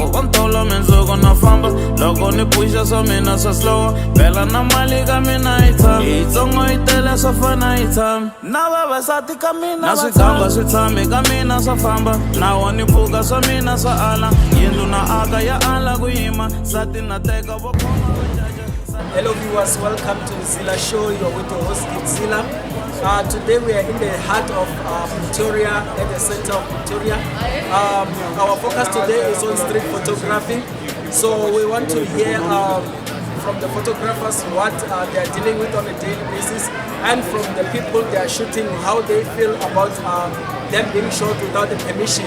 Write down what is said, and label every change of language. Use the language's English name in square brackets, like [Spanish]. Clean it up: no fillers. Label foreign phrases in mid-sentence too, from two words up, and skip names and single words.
[Tsonga] va ntolo mindzuku na famba loko ni puxa swa mina swa slowa bela na mali ka mina yi tshami yitsongo yi tele swa fana yi tshami na vavasati ka mina na swigamba swi tshami ka mina swa famba na wo ni pfuka swa mina swa ala yindlu na aka ya ala ku yima sati na teka vo khoma va jaja. [English] Hello viewers, welcome to ZEILER Show. You are with your host Gift Zeiler. Today we are in the heart of Pretoria, at the center of Pretoria. Our focus today is on street photography. So we want to hear from the photographers what they are dealing with on a daily basis, and from the people they are shooting how they feel about them being shot without the permission.